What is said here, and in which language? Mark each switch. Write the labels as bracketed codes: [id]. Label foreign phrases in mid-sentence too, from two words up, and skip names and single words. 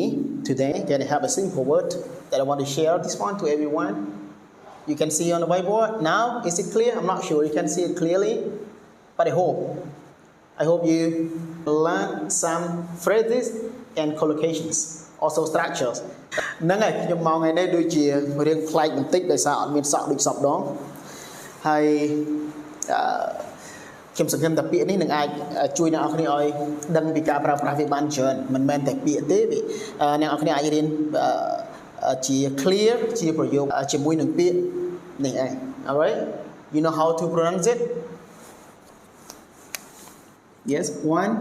[en] Today, I have a simple word that I want to share this one to everyone. You can see on the whiteboard now. Is it clear? I'm not sure you can see it clearly, but I hope you learn some phrases and collocations, also structures. [km] ហ្នឹងហើយខ្ញុំមកថ្ងៃនេះដូចជារឿងផ្លែកបន្តិចដោយសារអត់មានសក់ដូចសពដងហើយខ្ញុំសង្ឃឹមថាពាក្យនេះនឹងអាចជួយអ្នកនរគ្នាឲ្យដឹងពីការប្រើប្រាស់វាបានច្រើនមិនមែនតែពាក្យទេអ្នកនរគ្នាអាចរៀនជា clear ជាប្រយោគជាមួយនឹងពាក្យនេះឯង [en] alright you know how to pronounce it yes one